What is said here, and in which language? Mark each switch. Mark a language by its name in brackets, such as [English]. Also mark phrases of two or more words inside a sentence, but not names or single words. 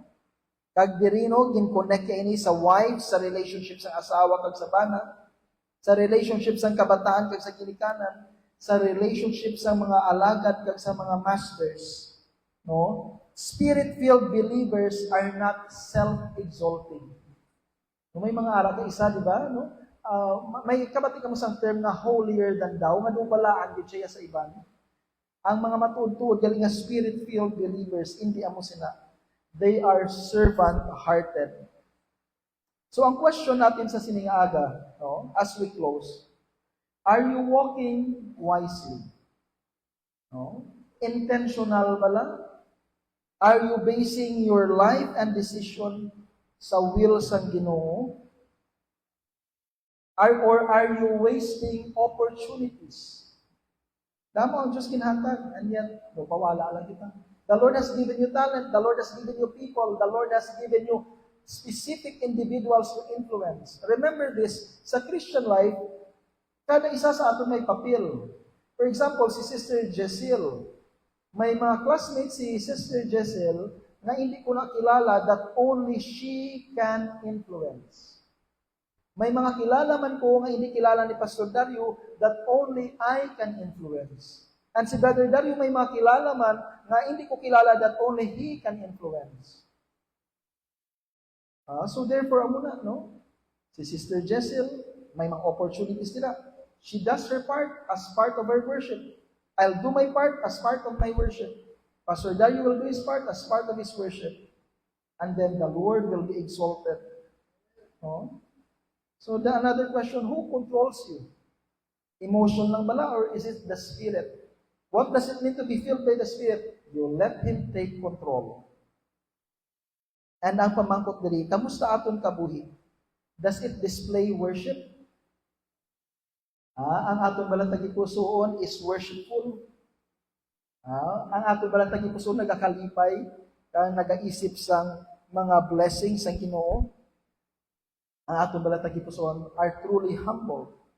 [Hiligaynon] Kag diri no, gin-connect kay ini sa wife, sa relationship sa asawa kag sa bana, sa relationship sa kabataan kag sa ginikanan, sa relationship sa mga alagad kag sa mga masters. No? [English] Spirit-filled believers are not self-exalting. [Hiligaynon] No, may mga ara ka isa, di ba? No? May kabati ka mo sang term na [English] holier than thou, [Hiligaynon] nga doon balaan gid siya sa iban. Ang mga matuod-tuod galing nga [English] spirit-filled believers, [Hiligaynon] hindi amo sila. [English] They are servant-hearted. [Hiligaynon] So ang question natin sa siningaga, [English] no, as we close, are you walking wisely? No? [Hiligaynon] Intentional ba lang? [English] Are you basing your life and decision sa will [Hiligaynon] sang Ginoo? [English] Or are you wasting opportunities? [Hiligaynon] Damo ang Diyos ginhatag, [English] and yet, [Hiligaynon] pawala lang kita. [English] The Lord has given you talent. The Lord has given you people. The Lord has given you specific individuals to influence. Remember this, [Hiligaynon] sa Christian life, kada isa sa ato may papel. [English] For example, [Hiligaynon] si Sister Jessel. May mga classmates si Sister Jessel na hindi ko nakilala [English] that only she can influence. [Hiligaynon] May mga kilala man ko nga hindi kilala ni Pastor Dario [English] that only I can influence. [Hiligaynon] And si Brother Dario may mga kilala man nga hindi ko kilala [English] that only he can influence. So therefore, [Hiligaynon] amo na, no? Si Sister Jessel, may mga opportunities nila. [English] She does her part as part of her worship. I'll do my part as part of my worship. Pastor Dario will do his part as part of his worship. And then the Lord will be exalted. [Hiligaynon] No? [English] So another question, who controls you? Emotion [Hiligaynon] lang bala [English] or is it the Spirit? What does it mean to be filled by the Spirit? You let Him take control. [Hiligaynon] And ang pamangkot diri, kamusta aton kabuhi? [English] Does it display worship? [Hiligaynon] Ang aton balang tagipusoon [English] is worshipful. [Hiligaynon] Ang aton balang tagipusoon nagakalipay, nagaisip sang mga blessings sang Ginoo. Ang aton balang tagipusoon [English] are truly humble.